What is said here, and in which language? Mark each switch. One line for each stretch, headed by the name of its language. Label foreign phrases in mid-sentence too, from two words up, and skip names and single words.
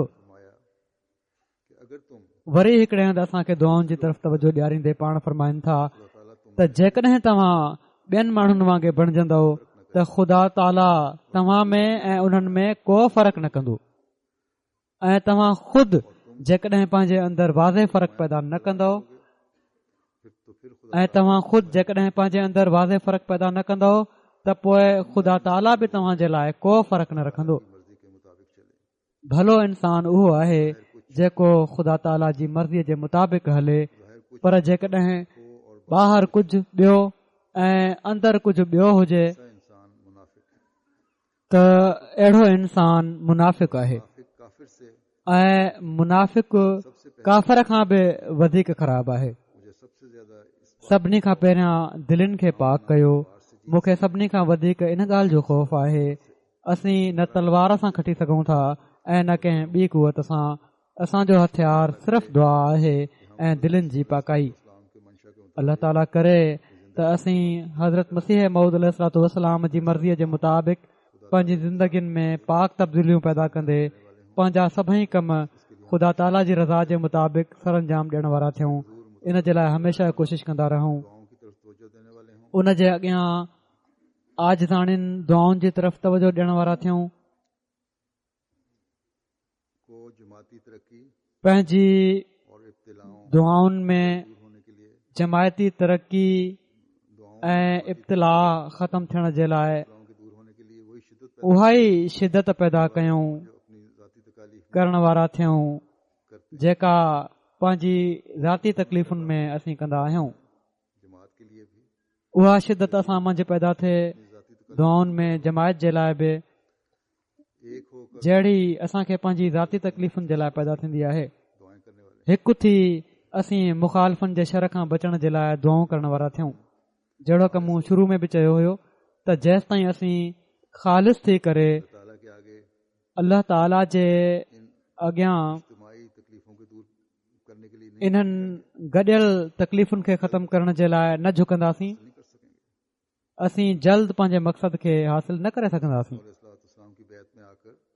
Hindi: फरमाया कि अगर तुम
Sindhi: वरी हिकिड़े हंधि असांखे दुआउनि जी तरफ़ तवजो ॾियारींदे पाण फरमाइनि था
Hindi: अल्लाह ताला तुम
Sindhi: त जेकॾहिं तव्हां ॿियनि माण्हुनि वांगुरु बणिजंदव त ख़ुदा ताला तव्हां में ऐं उन्हनि में को फ़र्क़ु न कंदो, ऐं तव्हां ख़ुदि जेकॾहिं पंहिंजे अंदरि वाज़े फ़र्क़ु पैदा न कंदव
Hindi: फिर खुदा
Sindhi: ऐं तव्हां ख़ुदि जेकॾहिं पंहिंजे अंदरि वाज़े फ़र्क़ु पैदा न कंदव त पोइ ख़ुदा ताला बि तव्हां जे लाइ को फ़र्क़ु न रखंदो।
Hindi: मर्जी के मुताबिक चले।
Sindhi: भलो इंसान उहो आहे जेको ख़ुदा ताला जी मर्ज़ीअ जे मुताबिक़ हले, पर जेकॾहिं ॿाहिरि कुझु ॿियो ऐं अंदरि कुझु ॿियो हुजे
Hindi: ऐसा इंसान मुनाफिक है।
Sindhi: त अहिड़ो इंसान मुनाफ़िक आहे
Hindi: मुनाफिक काफिर से
Sindhi: ऐं मुनाफ़िक काफ़र खां बि वधीक ख़राबु आहे।
Hindi: मुझे सबसे ज्यादा इस
Sindhi: सभिनी खां पहिरियां दिलनि खे पाक कयो। मूंखे सभिनी खां वधीक इन ॻाल्हि जो ख़ौफ़ आहे असीं न तलवार सां खटी सघूं था ऐं न कंहिं ॿी कुवत सां। असांजो हथियार सिर्फ़ु दुआ आहे ऐं दिलनि जी पाकाई।
Hindi: इस्लाम के मंशा के
Sindhi: अल्लाह ताला करे त असीं हज़रत मसीह मऊद अलैहिस्सलाम जी मर्ज़ीअ जे मुताबिक़ पंहिंजी ज़िंदगियुनि में पाक तब्दीलियूं पैदा कंदे पंहिंजा सभई कम ख़ुदा ताला जी रज़ा जे मुताबिक़ सरअंजाम ॾियण वारा थियूं। इन जे लाइ हमेशह कोशिशि कंदा रहूं।
Hindi: दुआओं की तरफ तवज्जो देने वाले हों।
Sindhi: उन जे अॻियां आजिज़ाणियुनि दुआउनि जी तरफ़ तवजो ॾियण वारा थियूं।
Hindi: को जमाती तरक्की
Sindhi: पंहिंजी
Hindi: और इब्तिलाओं
Sindhi: दुआउनि में
Hindi: दूर होने के लिए
Sindhi: जमायती तरक़ी
Hindi: दुआओं
Sindhi: ऐं इब्तिला ख़तमु थियण जे लाइ
Hindi: दुआओं के दूर होने के लिए वही शिद्दत
Sindhi: उहा ई शिदत पैदा कयूं
Hindi: जो अपनी जाती तकालीफ
Sindhi: करण वारा थियूं
Hindi: करते
Sindhi: जेका पंहिंजी ज़ाती तकलीफ़ुनि में असीं कंदा आहियूं।
Hindi: जमात के लिए भी
Sindhi: उहा शिदत असां मंझि पैदा थिए
Hindi: अपनी जाती
Sindhi: दुआउनि में जमायत जे लाइ बि
Hindi: एक होकर
Sindhi: जहिड़ी असांखे पंहिंजी ज़ाती तकलीफ़ुनि जे लाइ पैदा थींदी आहे
Hindi: दुआएं करने वाले
Sindhi: हिकु थी असीं मुखालफ़नि जे शर खां बचण जे लाइ दुआऊं करण वारा थियूं। जहिड़ो की मूं शुरू में बि चयो हुयो त जेसि ताईं असीं ख़ालिस थी करे
Hindi: ताला के आगे
Sindhi: अल्लाह ताला जे अॻियां
Hindi: इज्तिमाई तकलीफों को दूर करने के लिए नहीं
Sindhi: इन्हनि गॾियल तकलीफ़ुनि खे ख़तमु करण जे लाइ न झुकंदासीं
Hindi: कर सकेंगे।
Sindhi: असीं जल्द पंहिंजे मक़सद खे हासिल न करे सघंदासीं।
Hindi: अलैहिस्सलाम की बैत में आकर